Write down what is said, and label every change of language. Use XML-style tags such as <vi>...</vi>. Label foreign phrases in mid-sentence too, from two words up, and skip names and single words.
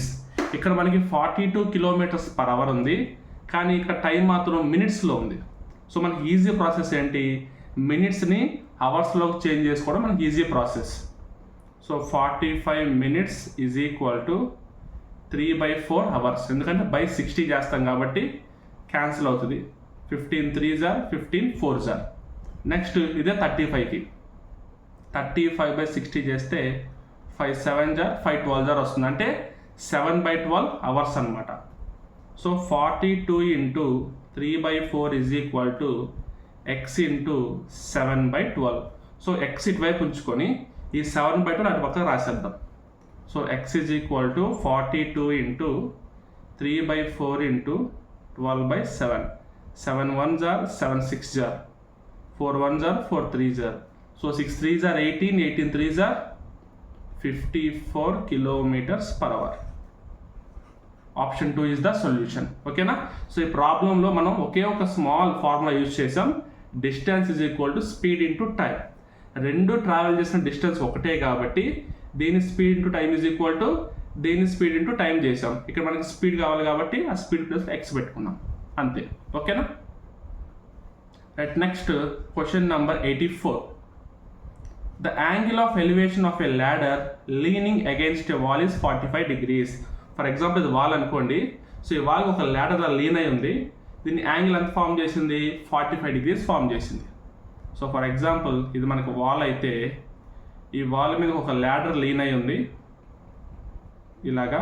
<te>ఇక్కడ మనకి 42 km/h ఉంది, కానీ ఇక్కడ టైం మాత్రం మినిట్స్లో ఉంది. సో మనకి</te> <en>easy process</en> <te>ఏంటి, మినిట్స్ని అవర్స్లోకి చేంజ్ చేసుకోవడం మనకి</te> <en>easy process. సో 45 minutes is equal to 3/4 hours.</en> <te>ఎందుకంటే బై 60 చేస్తాం కాబట్టి క్యాన్సిల్ అవుతుంది.</te> <en>15 3s are 15 4s are.</en> <te>నెక్స్ట్ ఇదే 35కి 35/60 చేస్తే</te> <en>5 7s are 5 12s are</en> <te>వస్తుంది, అంటే 7/12 hours అనమాట.</te> <en>so 42 into 3/4 is equal to x into 7/12. so x</en> <te>ఇటువైపు ఉంచుకొని ఈ 7/12 అటు పక్కన రాసేద్దాం.</te> <en>so x is equal to 42 into 3/4 into 12/7. 7 1s are 7 6s are 4 1s are 4 3s are. So 6 3s are 18, 18 3s are 54 km/h. option 2 is the solution. ఓకేనా?</en> <te>సో ఈ ప్రాబ్లంలో మనం ఒకే ఒక</te> <en>small formula</en> <te>యూజ్ చేసాం.</te> <en>distance is equal to speed into time.</en> <te>రెండు ట్రావెల్ చేసిన డిస్టెన్స్ ఒకటే కాబట్టి దీని</te> <en>speed into time is equal to</en> <te>దీని</te> <en>speed into time</en> <te>చేసాం. ఇక్కడ మనకి స్పీడ్ కావాలి కాబట్టి ఆ</te> <en>speed plus x</en> <te>పెట్టుకున్నాం అంతే.</te> <en>ఓకేనా? right, next question number 84. The angle of elevation of a ladder leaning against a wall is 45 degrees. for example</en> <te>ఇది వాల్ అనుకోండి. సో ఈ వాల్ ఒక</te> <en>ladder lean</en> <te>అయి ఉంది. దీన్ని యాంగిల్ ఎంత ఫామ్ చేసింది? 45 degrees ఫామ్ చేసింది.</te> <en>so for example</en> <te>ఇది మనకు వాల్ అయితే ఈ వాల్ మీద ఒక</te> <en>ladder lean</en> <te>అయి ఉంది ఇలాగా.</te>